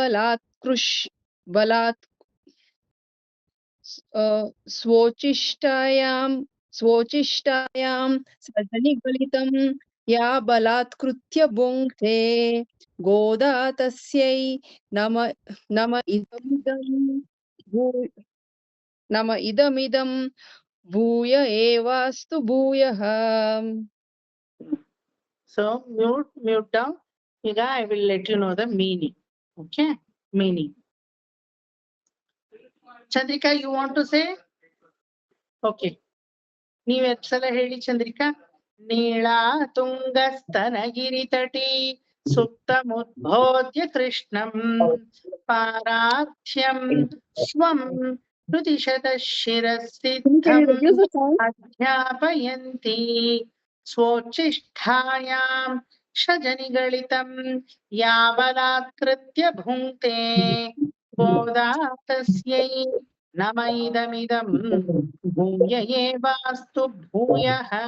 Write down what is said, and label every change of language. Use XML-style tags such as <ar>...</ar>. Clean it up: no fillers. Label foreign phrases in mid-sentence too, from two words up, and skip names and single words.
<sa>ಸ್ವೋಚ್ಚಿಷ್ಟಾಯಾಂ ಸೃಜನಿಗಲಿತಂ ಯಾ ಬಲಾತ್ಕೃತ್ಯ ಭುಂಕ್ತೆ ಗೋದಾ ತಸ್ಯೈ ನಮ ಇದಮಿದಂ ಭೂಯ ಏವಾಸ್ತು ಭೂಯಃ.</sa> <en>So mute down. ಈಗ I will let you know the meaning. Okay, meaning. ಚಂದ್ರಿಕಾ, you want to say?</en> <kn>Okay. ನೀವ್ ಸಲ ಹೇಳಿ ಚಂದ್ರಿಕಾ.</kn> <sa>ನೀಳಾ ತುಂಗ ಸ್ತನಗಿರಿ ತಟಿ ಸುಪ್ತಮುದ್ಬೋಧ್ಯ ಕೃಷ್ಣಂ ಪಾರಾರ್ಥ್ಯಂ ಸ್ವಂ ಶ್ರುತಿಶತಃ ಶಿರಸ್ಥಿತಂ ಅಧ್ಯಾಪಯಂತಿ ಸ್ವೋಚ್ಚಿಷ್ಠಾಯಾಂ ಷಜನಿಗಳಿತಂ ಯಾ ಬಲಾತ್ಕೃತ್ಯ ಭುಂಕ್ತೆ ಗೋದಾ ತಸ್ಯೈ ನಮೈದಮಿದಂ ಭೂಯ ಏವಾಸ್ತು ಭೂಯಃ.</sa>